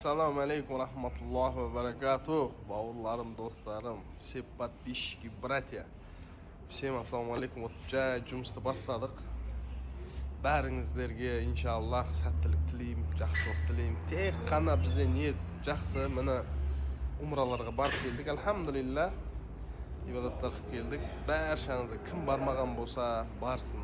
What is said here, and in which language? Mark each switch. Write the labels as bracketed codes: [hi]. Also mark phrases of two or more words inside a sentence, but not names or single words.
[ar] السلام عليكم رحمة الله وبركاته. [uz] Bavurlarim, do'stlarim, [ru] все подписчики, братья. [kk] Всем [ar] السلام عليكم. [kk] O'tcha жұмысты бастадық. Бәріңіздерге иншаллах сәттілік тілеймін, жақсылық тілеймін. Тек қана бізде ниет жақсы. Міне умраларға барып келдік. Алхамдулилля. Ибадаттар қылып келдік. Баршаңызға кім бармаған болса, барсын.